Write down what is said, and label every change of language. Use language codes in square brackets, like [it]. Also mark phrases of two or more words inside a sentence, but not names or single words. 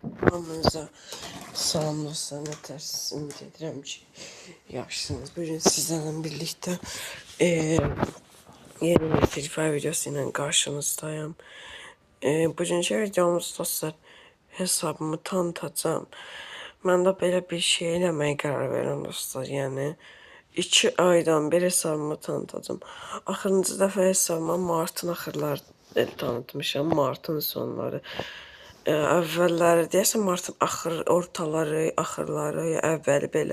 [az] Hamınıza salam dostlar, ne ters ümid edirəm ki, yaxşısınız. [tr] Bugün sizlerle birlikte yeni bir Free Fire videosu ile karşınızdayım. [az] Bugünkü videomuz dostlar, hesabımı tanıtacağım. [tr] Ben de [az] belə bir şey eləməyə qərar verirəm dostlar. Yəni 2 aydan bir hesabımı tanıtacağım. Axırıncı dəfə hesabımı martın axırları tanıtmışam, martın sonları. Əvvəlləri deyəsən martın ortaları, axırları, əvvəli belə.